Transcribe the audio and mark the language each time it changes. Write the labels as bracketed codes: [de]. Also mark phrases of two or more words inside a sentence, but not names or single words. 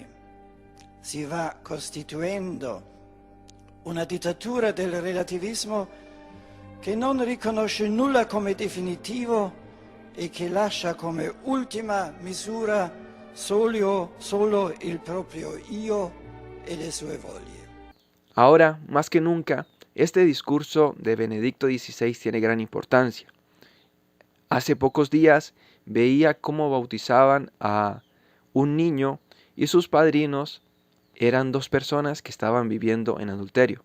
[it] Si va costituendo una dittatura del relativismo che non riconosce nulla come definitivo e che lascia come ultima misura solo il proprio io e le sue voglie. [es] Ahora, más que nunca, este discurso de Benedicto XVI tiene gran importancia. Hace pocos días veía cómo bautizaban a un niño y sus padrinos eran dos personas que estaban viviendo en adulterio.